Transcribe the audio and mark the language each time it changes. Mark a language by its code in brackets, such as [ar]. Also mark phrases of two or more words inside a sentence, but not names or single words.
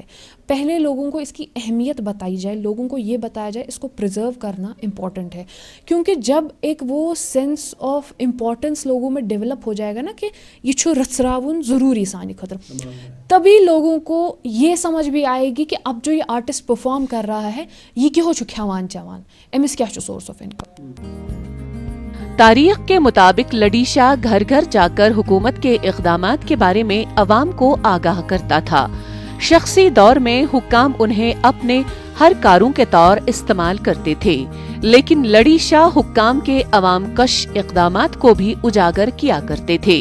[ur] پہلے لوگوں کو اس کی اہمیت بتائی جائے, لوگوں کو یہ بتایا جائے اس کو پرزرو کرنا امپورٹنٹ ہے, کیونکہ جب ایک وہ [en] sense of importance [ur] لوگوں میں ڈیولپ ہو جائے گا نا کہ [ks] یہ چھو رچراون ضروری سانی خطر, [ur] تبھی لوگوں کو یہ سمجھ بھی آئے گی کہ اب جو یہ آرٹسٹ پرفارم کر رہا ہے یہ کیوں [ks] چھو کھیوان چوان, امس کیا چھو [en] source of income. [ur] تاریخ کے مطابق لڑی شاہ گھر گھر جا کر حکومت کے اقدامات کے بارے میں عوام کو آگاہ کرتا تھا. شخصی دور میں حکام انہیں اپنے ہر کاروں کے طور استعمال کرتے تھے, لیکن لڑی شاہ حکام کے عوام کش اقدامات کو بھی اجاگر کیا کرتے تھے.